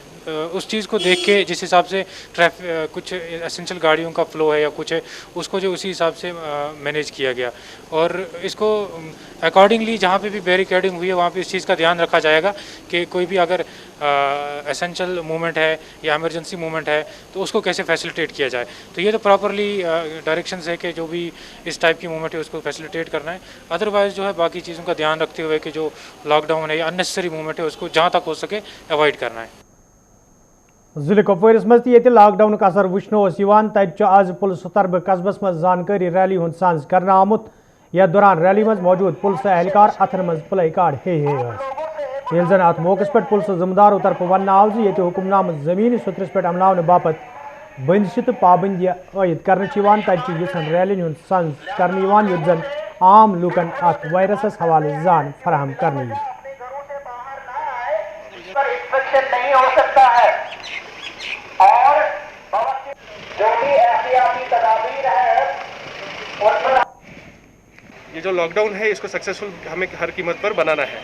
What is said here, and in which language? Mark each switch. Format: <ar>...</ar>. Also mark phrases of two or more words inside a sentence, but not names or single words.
<hi>उस चीज़ को देख के जिस हिसाब से कुछ एसेंशियल गाड़ियों का फ़्लो है या कुछ है उसको जो उसी हिसाब से मैनेज किया गया और इसको अकॉर्डिंगली जहाँ पे भी बैरिकेडिंग हुई है वहाँ पे इस चीज़ का ध्यान रखा जाएगा कि कोई भी अगर</hi> <en>essential movement</en> <hi>है या</hi> <en>emergency movement</en> <hi>है तो उसको कैसे फैसिलिटेट किया जाए। तो ये तो</hi> <en>properly directions</en> <hi>है कि जो भी इस टाइप की मूवमेंट है उसको फैसिलिटेट करना है। अदरवाइज़ जो है बाकी चीज़ों का ध्यान रखते हुए कि जो लॉकडाउन है या</hi> <en>unnecessary movement</en> <hi>है उसको जहाँ तक हो सके अवॉइड करना है।</hi> <ks>जिले कुपवारस मज ते लॉकडाउन असर वुचनो तत आज पुलिस तरफ कस्बस मज जानकारी रैली हुंद सांझ करना आमुत। यथ दौरान रैली मज मौजूद पुलिस एहलकार अथन मज</ks> <en>play card</en> <ks>हे जन अत मौके पे पुलिस जिम्मेदारों तरफ वन आव ये हुक्मनाम जमीनी सुतरस पे अमलाने बापत बंदिश तो पाबंदी आयद कर तथन रैलिन हुंद सांझ कर युत जन आम लूकन अत वायरस हवाले जान फराहम करने</ks> <hi>और जो भी एहतियाती तदाबीर है ये जो लॉकडाउन है इसको सक्सेसफुल हमें हर कीमत पर बनाना है।</hi>